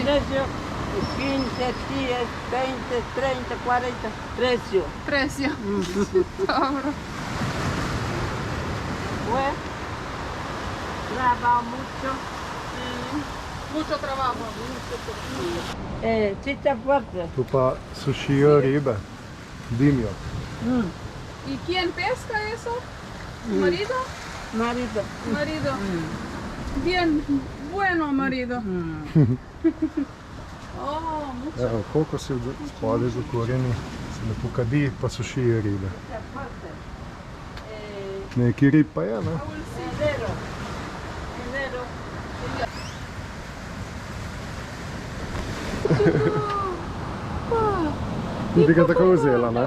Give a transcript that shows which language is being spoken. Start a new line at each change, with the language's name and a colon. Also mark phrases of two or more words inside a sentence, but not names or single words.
Spanish: precio, 15, 10, 20, 30, 40, precio.
Slovenian: Precio. Dobro.
Spanish: Pues, trabajo mucho. Mucho trabajo. Chicha fuerte.
Slovenian: Tu pa sušijo ribe, dimijo.
Spanish: ¿Y quién pesca eso? ¿Marido? Marido. Marido. Bien, bueno marido. Oh, mucho.
Slovenian: Evo, koliko si spodaj zakorjeni, se lepo kadi, pa sušijo ribe.
Spanish: Chicha fuerte.
Slovenian: Neki rib pa je, ne?
Spanish: Enero. Enero.
Slovenian: Ti ga tako vzela, ne?